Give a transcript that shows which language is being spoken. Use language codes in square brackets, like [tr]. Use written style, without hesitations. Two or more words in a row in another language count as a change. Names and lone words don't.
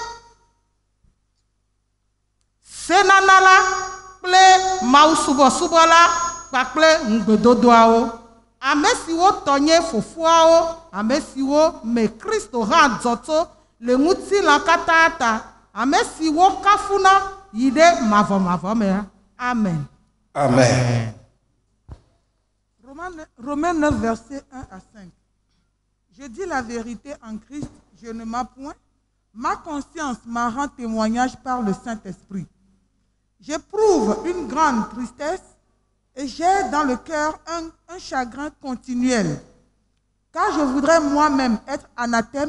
[ee] senana la kple mawusubɔsubɔ la kpakple ŋugbedodoawo, ame siwo tɔ nye fofoawo, ame siwo me Kristo hã dzɔtso le ŋutilã katã ta, ame siwo kafuna yi ɖe mavɔmavɔ me. Amen. Amen. [fr] Romains 9, versets 1 à 5. Je dis la vérité en Christ, je ne mens point. Ma conscience m'en rend témoignage par le Saint-Esprit. J'éprouve une grande tristesse et j'ai dans le cœur un chagrin continuel, car je voudrais moi-même être anathème